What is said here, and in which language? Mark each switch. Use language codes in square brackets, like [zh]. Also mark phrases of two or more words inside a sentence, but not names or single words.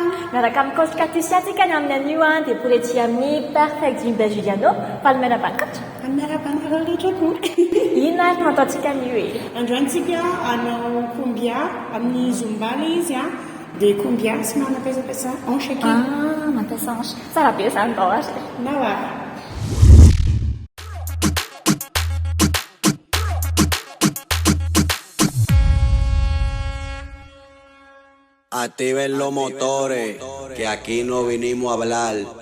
[mg] Miaraka amin'ny coach Katusy tsika ny amin'ny anio dia poretsi amin'ny Perfect Gym Belgiano. Faly miarabany coach. Faly miarabanareo rehetra koa. Inona ary no ataontsika anio e? Androantsika hanao combia amin'ny zumba ilay izy dia combia sy mampiasa hanche kely. Mampiasa hanche. Tsara be izany dao ary. Na hoy. [es] Activen los motores, que aquí no vinimos a hablar.